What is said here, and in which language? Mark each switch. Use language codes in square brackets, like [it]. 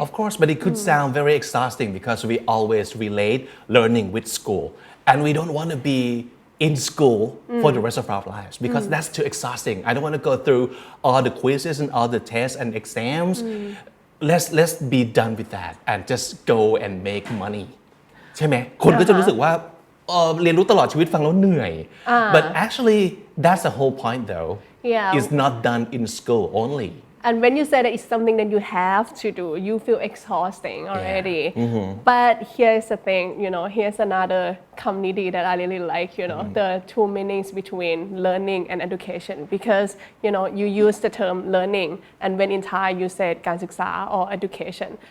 [en] Of course, but it could sound very exhausting because we always relate learning with school. And we don't want to be in school for the rest of our lives because that's too exhausting. I don't want to go through all the quizzes and all the tests and exams. Let's be done with that and just go and make money. [th] ใช่ไหมคนก็จะรู้สึกว่าเรียนรู้ตลอดชีวิตฟังแล้วเหนื่อย [en] But actually, that's the whole point though. It's not done in school only.And when you say that it's something that you have to do, you feel exhausting already. But here's the thing, here's another community that I really like, the two meanings between learning and education. Because, you use the term learning, and when in Thai you said การศึกษา or education.